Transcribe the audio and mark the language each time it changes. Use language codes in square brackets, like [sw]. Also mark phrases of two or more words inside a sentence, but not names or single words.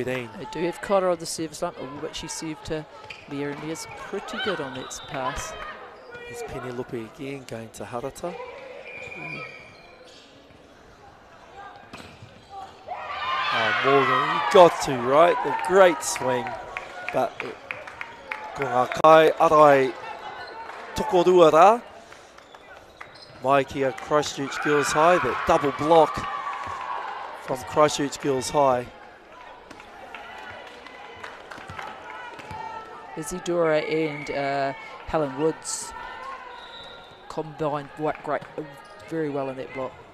[en] They do have Cotter on the service line, but she served to Mia, and Mia's pretty good on that pass. There's Penelope again going to Harata. Oh, Morgan, you got to, right? The great swing, but [mi] ko ngā kai arai tokorua rā. Mai kia [en] Christchurch Girls High, that double block from Christchurch Girls High. Isidora and Helen Woods combined very well in that block.